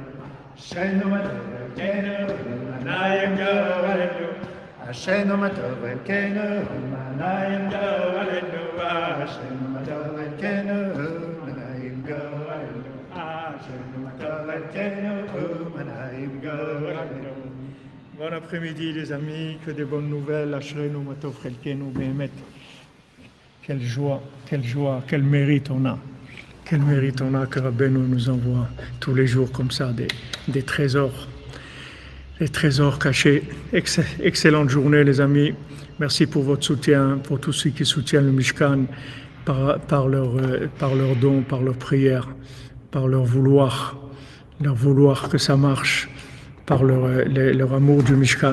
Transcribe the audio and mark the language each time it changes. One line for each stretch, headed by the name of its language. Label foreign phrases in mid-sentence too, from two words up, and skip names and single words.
Hebrew: אשרנו מה טוב חלקנו, ומה נעים גורלנו. אשרנו מה טוב חלקנו, ומה נעים גורלנו. אשרנו מה טוב חלקנו, ומה נעים גורלנו. אשרנו מה טוב חלקנו, ומה נעים גורלנו.
French: Bon après-midi les amis, que des bonnes nouvelles.
Hebrew: אשרנו מה טוב חלקנו באמת.
French: Quelle joie, quel mérite on a. Quel mérite on a que Rabbeinu nous envoie tous les jours comme ça des trésors. Les trésors cachés. Excellente journée les amis. Merci pour votre soutien, pour tous ceux qui soutiennent le Mishkan par leurs dons, par leurs prières, par leur vouloir que ça marche, par leur amour du Mishkan.